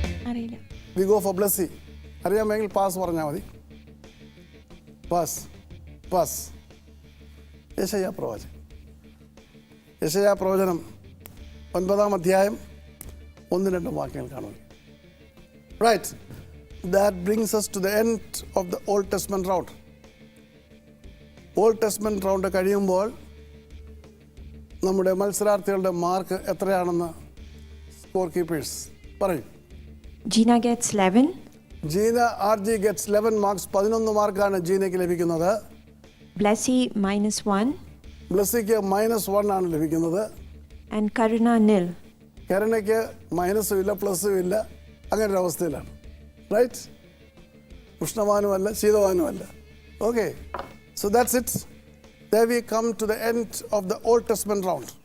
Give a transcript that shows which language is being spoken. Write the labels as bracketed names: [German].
[Malayalam] അറിയില്ല. [English] we go for [Malayalam] Blessy. അറിയാമെങ്കിൽ pass പറഞ്ഞാൽ മതി. പാസ്. യെശയ്യാ പ്രവചനം. യെശയ്യാ പ്രവചനം 9-ാം അധ്യായം 1-2 വാക്യങ്ങൾ കാണുക. [English] Right. That brings us to the end of the Old Testament round. [Malayalam] Old testament round കഴിയുമ്പോൾ നമ്മുടെ മത്സരാർത്ഥികളുടെ മാർക്ക് എത്രയാണെന്ന് സ്കോർ കീപ്പേഴ്സ് പറയും. [English] Gina gets 11. Gina ആർജി gets 11 marks. [Malayalam] 11 മാർക്കാണ് ജീനയ്ക്ക് ലഭിക്കുന്നത്. [English] Blessy -1. [Malayalam] ബ്ലസ്സിക്ക് -1 ആണ് ലഭിക്കുന്നത്. [English] And Karuna nil. [Malayalam] കരുണയ്ക്ക് മൈനസും ഇല്ല പ്ലസും ഇല്ല, അങ്ങനെ ഒരു അവസ്ഥയിലാണ്. Right. ഉഷ്ണവാനുമല്ല ശീതവാനുമല്ല. Okay. [English] So that's it. There we come to the end of the Old Testament round.